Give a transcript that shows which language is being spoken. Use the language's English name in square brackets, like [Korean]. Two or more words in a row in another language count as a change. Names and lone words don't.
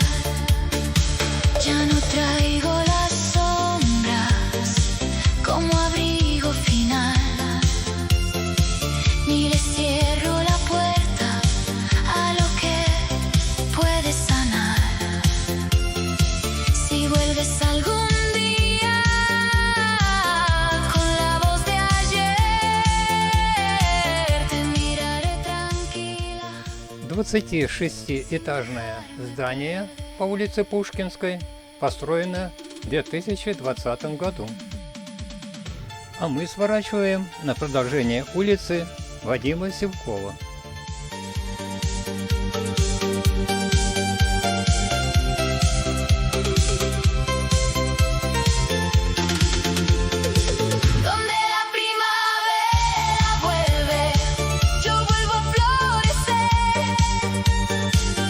[Spanish] Ya no traigo las sombras como abrigo final, ni le cierro la puerta a lo que puede sanar. Si vuelves algún día con la voz de ayer, te miraré tranquila. [Russian] 26-этажное здание по улице Пушкинской построено в 2020 году. А мы сворачиваем на продолжение улицы Вадима Сивкова. [Spanish] Donde la primavera vuelve, yo vuelvo a florecer.